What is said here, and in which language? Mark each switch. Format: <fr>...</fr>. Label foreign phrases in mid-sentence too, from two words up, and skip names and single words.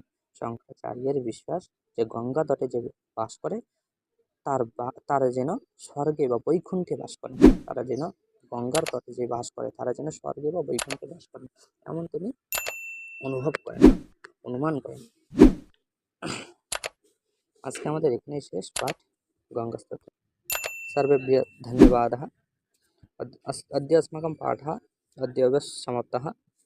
<bn>শঙ্করাচার্যের বিশ্বাস যে গঙ্গা তটে যে বাস করে তারা যেন স্বর্গে বা বৈকুণ্ঠে বাস করে, তারা যেন গঙ্গার তটে যে বাস করে তারা যেন স্বর্গে বা বৈকুণ্ঠে বাস করে, এমন তিনি অনুমান করেন। আজকে আমাদের এখানেই শেষ পাঠ। गङ्गास्तोत्रम्।</bn> <sa>सर्वेभ्यः धन्यवादः। अद्य अस्माकं पाठः अद्य एव समाप्तः।</sa>